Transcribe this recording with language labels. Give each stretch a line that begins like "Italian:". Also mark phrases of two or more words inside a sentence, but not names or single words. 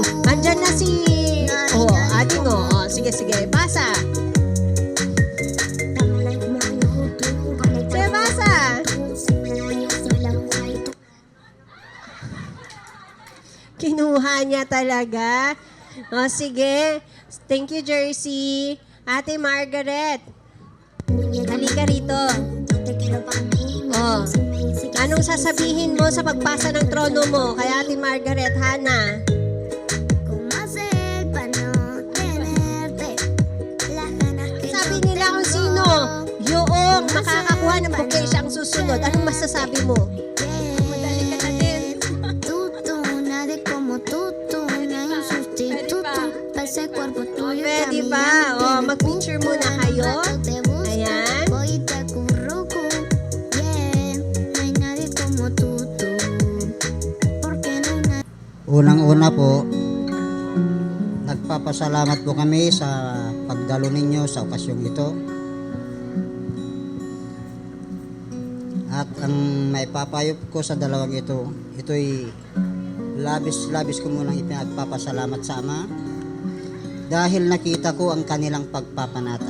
Filipino: Andyan na si... Ading sige, sige. Basa. Sige, basa. Kinuha niya talaga. Sige.
English: Thank you, Jersey.
Filipino: Ate Margaret. Halika rito. Anong sasabihin mo sa pagpasa ng trono mo kay Ate Margaret, Hana? Sabi nila kung sino yung makakakuha ng bouquet siyang susunod. Anong masasabi mo? Madali ka na din.
Spanish: Nadie como tú, no hay un sustituto. Pa' ese cuerpo tuyo
Filipino: Pwede ba? Mag-picture muna kayo. Ayan.
Spanish: Voy y te acurruco. Yeah, no hay nadie como tú. Porque no hay nadie.
Filipino: Unang-una po, nagpapasalamat po kami sa pagdalo ninyo sa okasyong ito. At ang maipapayo ko sa dalawang ito'y labis-labis ko munang ipinagpapasalamat sa Ama dahil nakita ko ang kanilang pagpapanata.